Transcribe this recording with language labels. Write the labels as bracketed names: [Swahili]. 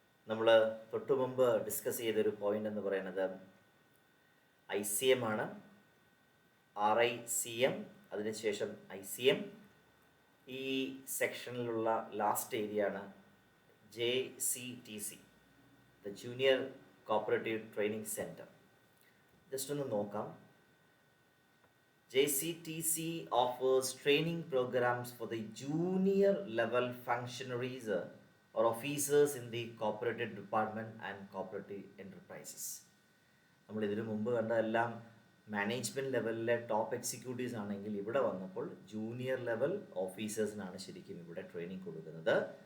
[Malayalam] നമ്മൾ തൊട്ടു മുമ്പ് ഡിസ്കസ് ചെയ്തൊരു പോയിന്റ് എന്ന് പറയുന്നത് ICM ആണ്. RICM, അതിനുശേഷം ICM. ഈ സെക്ഷനിലുള്ള ലാസ്റ്റ് ഏരിയ ആണ് JCTC, the junior cooperative training centre. Just ഒന്ന് നോക്കാം. [English] JCTC offers training programs for the junior level functionaries or officers in the cooperative department and cooperative enterprises. [Malayalam] നമ്മൾ ഇതിനു മുമ്പ് കണ്ട എല്ലാം മാനേജ്മെൻറ്റ് ലെവലിലെ ടോപ്പ് എക്സിക്യൂട്ടീവ്സ് ആണെങ്കിൽ ഇവിടെ വന്നപ്പോൾ ജൂനിയർ ലെവൽ ഓഫീസേഴ്സിനാണ് ശരിക്കും ഇവിടെ ട്രെയിനിങ് കൊടുക്കുന്നത്.